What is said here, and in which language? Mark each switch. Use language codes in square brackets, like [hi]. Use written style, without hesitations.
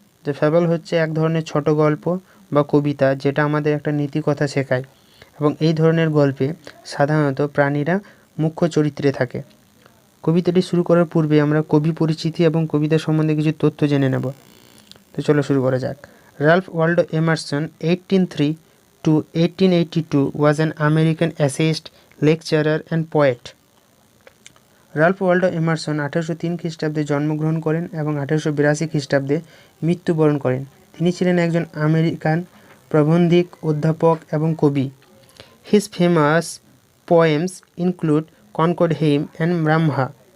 [bn] যে ফ্যাবল হচ্ছে এক ধরনের ছোট গল্প বা কবিতা যেটা আমাদের একটা নীতি কথা শেখায়, এবং এই ধরনের গল্পে সাধারণত প্রাণীরা মুখ্য চরিত্রে থাকে। কবিতাটি শুরু করার পূর্বে আমরা কবি পরিচিতি এবং কবিতা সম্বন্ধে কিছু তথ্য জেনে নেব। তো চলো শুরু করা যাক। [en] Ralph Waldo Emerson 1803 to 1882 was an American essayist, lecturer and poet. [bn] Ralph Waldo Emerson 1803 খ্রিস্টাব্দে জন্মগ্রহণ করেন এবং 1882 খ্রিস্টাব্দে মৃত্যুবরণ করেন। তিনি ছিলেন একজন আমেরিকান প্রবন্ধিক, অধ্যাপক এবং কবি। [en] His famous poems include Concord hymn and Brahma.